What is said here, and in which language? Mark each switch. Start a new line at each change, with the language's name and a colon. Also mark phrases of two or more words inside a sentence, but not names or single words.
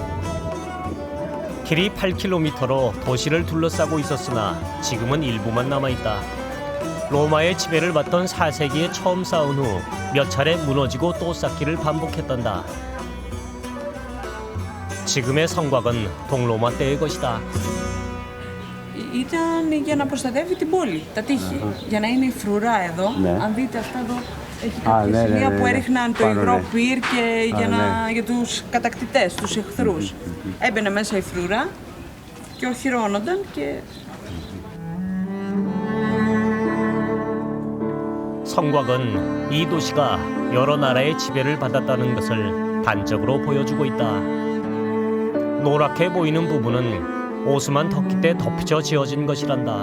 Korean: 길이 8km로 도시를 둘러싸고 있었으나 지금은 일부만 남아있다. 로마의 지배를 받던 4세기에 처음 쌓은 후 몇 차례 무너지고 또 쌓기를 반복했단다. 지금의 성곽은 동로마 때의 것이다.
Greek: Ήταν για να προστατεύει την πόλη, τα τείχη. Για να είναι η φρουρά εδώ. Αν δείτε αυτά εδώ, έχει κάποια σημεία που έριχναν το υγρό πυρ και για τους κατακτητές, τους εχθρούς. Έμπαινε μέσα η φρουρά και οχυρώνονταν και...
Korean: 성곽은 이 도시가 여러 나라의 지배를 받았다는 것을 단적으로 보여주고 있다. 노랗게 보이는 부분은 오스만 터키 때 덮쳐 지어진 것이란다.